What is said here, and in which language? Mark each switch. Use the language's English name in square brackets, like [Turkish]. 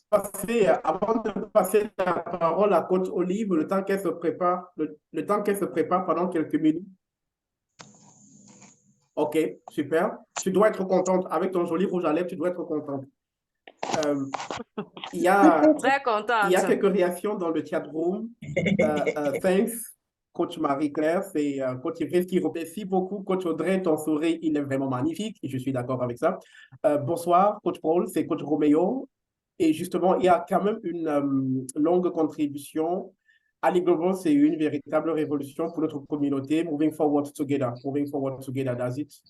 [French] avant de passer la parole à coach Olive, le temps qu'elle se prépare, le temps qu'elle se prépare pendant quelques minutes. OK, super. Tu dois être contente. Avec ton joli rouge à lèvres, tu dois être contente. Il y a Très contente. quelques réactions dans le chat room. [English] Thanks, coach Marie-Claire. [French] C'est coach Yves qui remercie beaucoup. Coach Audrey, ton sourire, il est vraiment magnifique. Je suis d'accord avec ça. Bonsoir, coach Paul. C'est coach Roméo. Et justement, il y a quand même une longue contribution. Ali Global, c'est une véritable révolution pour notre communauté. [English] Moving forward together. Moving forward together, that's it.